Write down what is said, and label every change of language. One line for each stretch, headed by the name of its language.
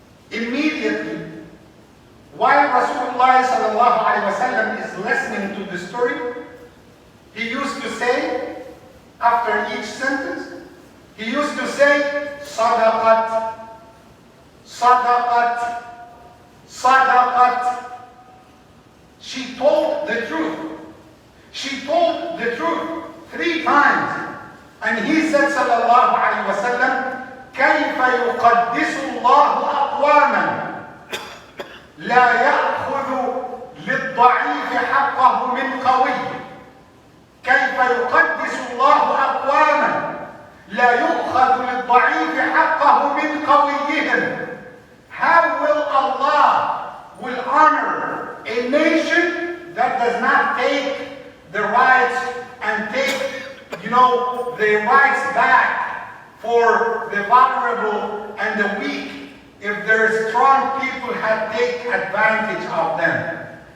English: Immediately, while Rasulullah sallallahu alaihi wasallam is listening to the story, he used to say, after each sentence, he used to say, Sadaqat, Sadaqat, Sadaqat. She told the truth. She told the truth 3 times. And he said,
Arabic: sallallahu alayhi wa sallam, كيف يقدس الله أقواما لا يأخذ للضعيف حقه من قوي. كيف يقدس الله أقواما لا يؤخذ للضعيف حقه من قويهم.
English: How will Allah will honor a nation that does not take the rights and take the rights back for the vulnerable and the weak if their strong people had taken advantage of them?